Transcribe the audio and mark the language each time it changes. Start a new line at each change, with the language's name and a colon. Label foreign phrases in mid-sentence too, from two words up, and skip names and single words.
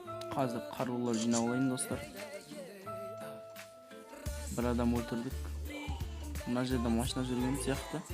Kyrgyz: Азыр каруулар жинап алайын достор.
Turkish: Bir adam öldürdük.
Kazakh: Mына жерде машина жүрген сияқты.